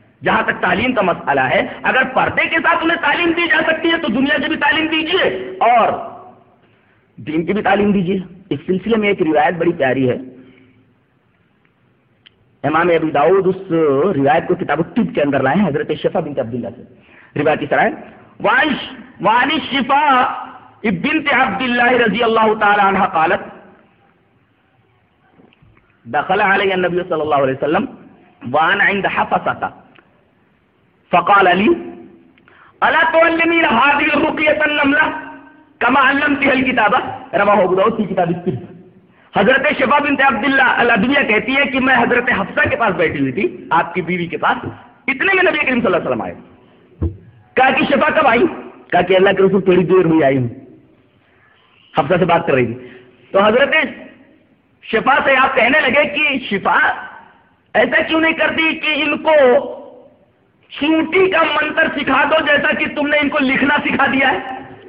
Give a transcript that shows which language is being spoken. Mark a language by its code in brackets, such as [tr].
[ur] جہاں تک تعلیم کا مسئلہ ہے, اگر پردے کے ساتھ انہیں تعلیم دی جا سکتی ہے تو دنیا کی بھی تعلیم دیجیے اور دین کی بھی تعلیم دیجیے. اس سلسلے میں ایک روایت بڑی پیاری ہے, امام ابو داؤد اس روایت کو کتاب الطب کے اندر لائے ہیں حضرت شفا بنت عبداللہ سے. روایت اس طرح ہے, [ar] وعن الشفاء بنت عبد الله رضي الله تعالى عنها قالت دخل علي النبي صلى الله عليه وسلم وانا عند حفصة فقال لي الا تعلمين هذه الرقية النملة كما علمتها الكتابة. رواه ابو داود في كتاب السر. [ur] حضرت شفا بنت عبد الله الادبیہ کہتی ہے کہ میں حضرت حفصہ کے پاس بیٹھی ہوئی تھی, آپ کی بیوی کے پاس, اتنے میں نبی کریم صلی اللہ علیہ وسلم آئے. کہا کہ شفا کب آئی؟ کہا کہ اللہ کے رسول تھوڑی دیر ہوئی آئی ہوں, حفصہ سے بات کر رہی تھی. تو حضرت شفا سے آپ کہنے لگے کہ شفا ایسا کیوں نہیں کرتی کہ ان کو چونٹی کا منتر سکھا دو جیسا کہ تم نے ان کو لکھنا سکھا دیا ہے.